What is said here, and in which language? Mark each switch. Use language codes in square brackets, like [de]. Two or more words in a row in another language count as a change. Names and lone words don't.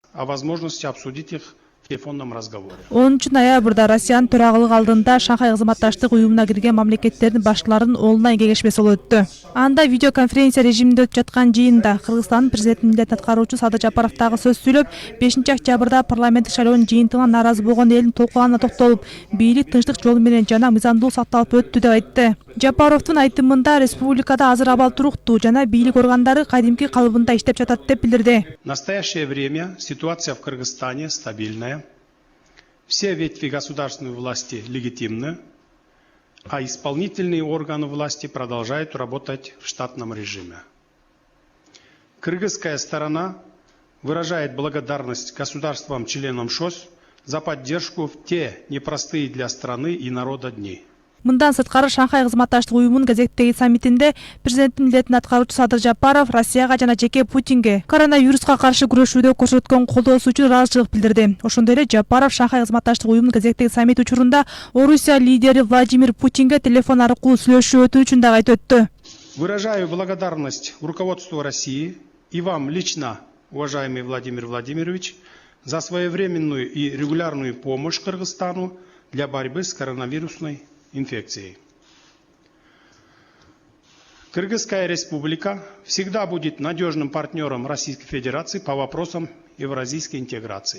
[ru] о возможности обсудить их в телефонном разговоре. [ky] 10 ноябрда Россиянын төрагылыгы алдында Шанхай кызматташтык уюмуна кирген мамлекеттердин башчыларынын онлайн кеңешмеси болуп өттү. Анда видеоконференция режиминде өтүп жаткан жыйында Кыргызстандын президентинин милдетин аткаруучу Садыр Жапаров дагы сөз сүйлөп, 5-октябрда парламенттик шайлоонун жыйынтыгынан нааразы болгон элдин толкуганына токтолуп, бийлик тынчтык жолу менен жана мыйзамдуулук сакталып өттү деп айтты. Жапаровдун айтымында республикада азыр абал туруктуу жана бийлик органдары кадимки калыбында иштеп жатат деп билдирди. [ru] В настоящее время ситуация в Кыргызстане стабильная. Все ветви государственной власти легитимны, а исполнительные органы власти продолжают работать в штатном режиме. Кыргызская сторона выражает благодарность государствам-членам ШОС за поддержку в те непростые для страны и народа дни. [ky] Мындан сырткары Шанхай кызматташтык уюмунун кезектеги саммитинде президенттин милдетин аткаруучу Садыр Жапаров Россияга жана жеке Путинге коронавируска каршы күрөшүүдө көрсөткөн колдоосу үчүн ыраазычылык билдирди. Ошондой эле Жапаров Шанхай кызматташтык уюмунун кезектеги саммит учурунда Орусия лидери Владимир Путинге телефон аркылуу сүйлөшүү өтүү үчүн дагы айтып өттү. [ru] Выражаю благодарность руководству России и вам лично, уважаемый Владимир Владимирович, за своевременную и регулярную помощь Кыргызстану для борьбы с коронавирусной инфекцией. Кыргызская республика всегда будет надежным партнером Российской Федерации по вопросам евразийской интеграции.